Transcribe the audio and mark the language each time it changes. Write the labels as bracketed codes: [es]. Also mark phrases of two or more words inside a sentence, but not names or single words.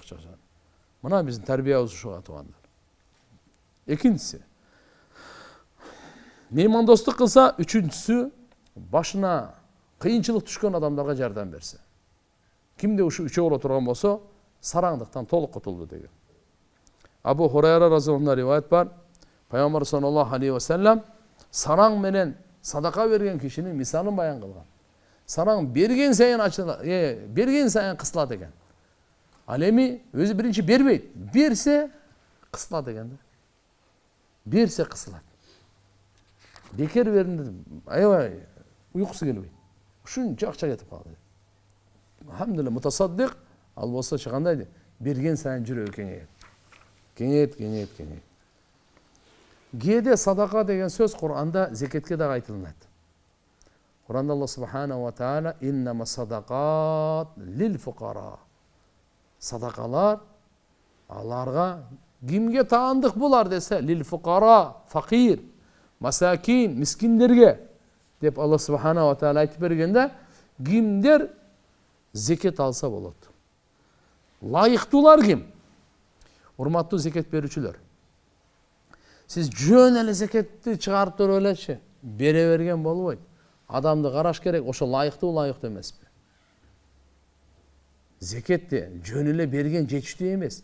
[ky] Мына биздин тарбиябыз ушуга туугандар. Экинчиси, меймандостук кылса, үчүнчүсү башына кыйынчылык түшкөн адамдарга жардам берсе. Кимде ушу үчөө боло турган болсо, сараңдыктан толук кутулду деген. Абу Хурайра разияллаху ривайет бар. Пайгамбар [ar] صلى الله عليه وسلم [ky] сараң менен садака берген кишинин мисалын баян кылган. Сараң берген сайын ачылат, берген сайын кысылат экен. Ал эми өзү биринчи бербейт, берсе кысылат экен да. Берсе кысылат. Бекер бердим, аябай уйкусу келбейт. Ушунча акча кетип калды. Алхамдулилlah, мутасаддик ал болсо чыгандай берген сайын жүрөгү кеңейет. Кеңейет. Кээде садака деген сөз Кур'анда зекетке да айтылат. Кур'анда Аллах [ar] سبحانه وتعالى إنما الصدقات للفقراء. [ky] Садакалар аларга кимге таандык булар десе, [ar] للفقراء, [ky] факир, масакин, мискиндерге деп Аллах [ar] سبحانه وتعالى [ky] айтып бергенде, кимдер зекет алса болот. Лайыктуулар ким? Урматтуу зекет берүүчүлөр. Сиз жөн эле зекетти чыгарып туруп элечи, бере берген болбойт. Адамды караш керек, ошо лайыктуу эмеспи? Зекетти жөн эле берген жетиштүү эмес.